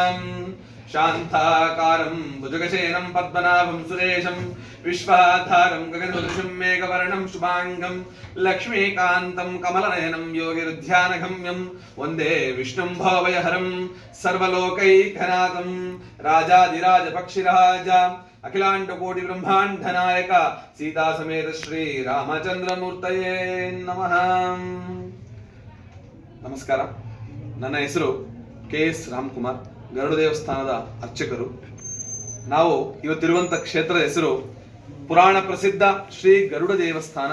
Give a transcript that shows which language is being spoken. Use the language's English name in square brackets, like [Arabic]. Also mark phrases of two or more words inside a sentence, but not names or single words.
[Sanskrit] శాంతాకారం భుజగశయనం పద్మనాభం సురేశం విశ్వాధారం గగనసదృశం మేఘవర్ణం శుభాంగం లక్ష్మీకాంతం కమలనయనం యోగిరుధ్యానగమ్యం వందే విష్ణుం భవభయహరం సర్వలోకైకనాథం రాజాదిరాజ పక్షిరాజ అఖిలాండకోటి బ్రహ్మాండ నాయక సీతా సమేత శ్రీ ರಾಮಚಂದ್ರಮೂರ್ತಯೇ ನಮಃ. [Kannada] ನಮಸ್ಕಾರ. ನನ್ನ ಹೆಸರು ಕೆ.ಎಸ್. ರಾಮ್ಕುಮಾರ್, ಗರುಡ ದೇವಸ್ಥಾನದ ಅರ್ಚಕರು. ನಾವು ಇವತ್ತಿರುವಂಥ ಕ್ಷೇತ್ರದ ಹೆಸರು ಪುರಾಣ ಪ್ರಸಿದ್ಧ ಶ್ರೀ ಗರುಡ ದೇವಸ್ಥಾನ.